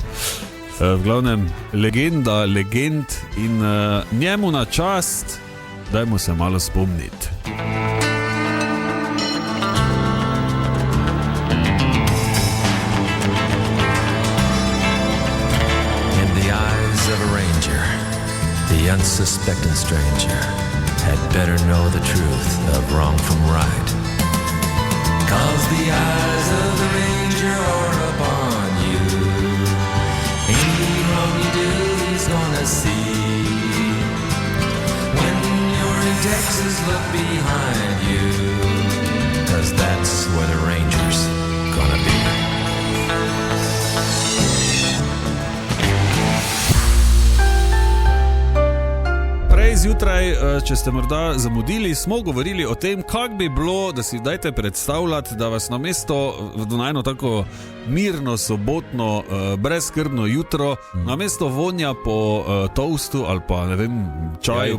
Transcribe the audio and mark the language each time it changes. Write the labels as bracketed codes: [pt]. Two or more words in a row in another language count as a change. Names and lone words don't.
[sl] V glavnem, legend in njemu na čast, dajmo se malo spomniti. [en] In the eyes of a ranger, the unsuspecting stranger had better know the truth of wrong from right. 'Cause the eyes of the ranger are upon you. Any wrong you do, he's gonna see. When you're in Texas, look behind you, 'cause that's where the ranger's gonna be. [sl] Prej zjutraj, če ste morda zamudili, smo govorili o tem, kako bi bilo, da si dajte predstavljati, da vas na mesto, na eno tako mirno, sobotno, brezskrbno jutro, na mesto vonja po toastu ali pa ne vem, čaju,